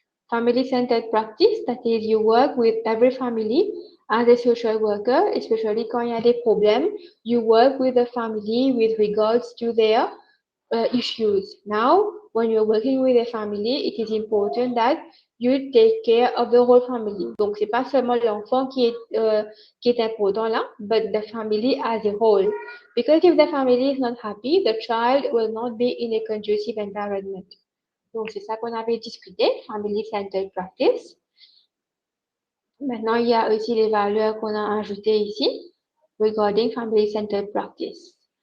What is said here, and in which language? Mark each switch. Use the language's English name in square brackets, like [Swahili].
[English] Family-centered practice, that is, you work with every family as a social worker, especially [French] quand il y a des problèmes, [English] you work with the family with regards to their issues. Now, when you're working with a family, it is important that you take care of the whole family. [French] Donc, c'est pas seulement l'enfant qui est important là, [English] but the family as a whole. Because if the family is not happy, the child will not be in a conducive environment. [French] Donc, c'est ça qu'on avait discuté, family-centered practice. Maintenant, il y a aussi les valeurs qu'on a ajoutées ici, [English] regarding family-centered practice.